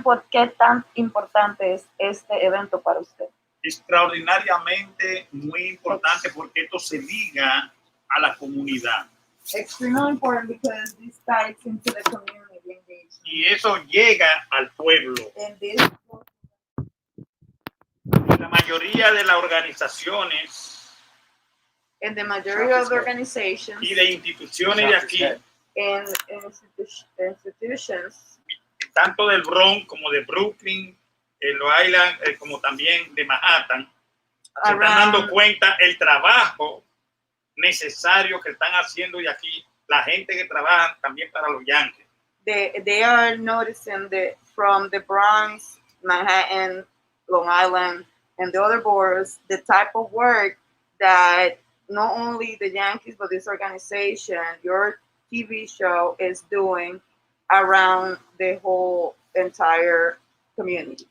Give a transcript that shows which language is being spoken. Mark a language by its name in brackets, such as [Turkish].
[Spanish] ¿Qué tan importante es este evento para usted? Extraordinariamente muy importante porque esto se liga a la comunidad. [English] Extremely important because this ties into the community engagement. [Spanish] Y eso llega al pueblo. [English] And this [Spanish] La mayoría de las organizaciones [English] and the majority of the organizations [Spanish] y de instituciones de aquí, [English] and institutions, [Spanish] tanto del Bronx como de Brooklyn, Long Island, como también de Manhattan, se están dando cuenta el trabajo necesario que están haciendo de aquí la gente que trabaja también para los Yankees. [English] they are noticing that from the Bronx, Manhattan, Long Island, and the other boroughs, the type of work that not only the Yankees, but this organization, your TV show, is doing around the whole entire community.